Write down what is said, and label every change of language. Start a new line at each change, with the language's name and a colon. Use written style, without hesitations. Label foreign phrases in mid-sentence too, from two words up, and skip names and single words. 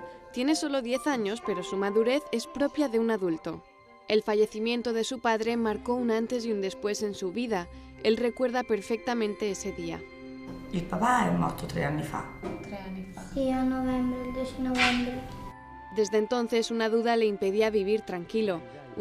Spanish: Tiene solo 10 años, pero su madurez es propia de un adulto. El fallecimiento de su padre marcó un antes y un después en su vida. Él recuerda perfectamente ese día.
Italian: Il papà è morto 3 anni fa. 3 anni fa. Sì, a novembre, il 10 novembre.
Spanish: Desde entonces una duda le impedía vivir tranquilo.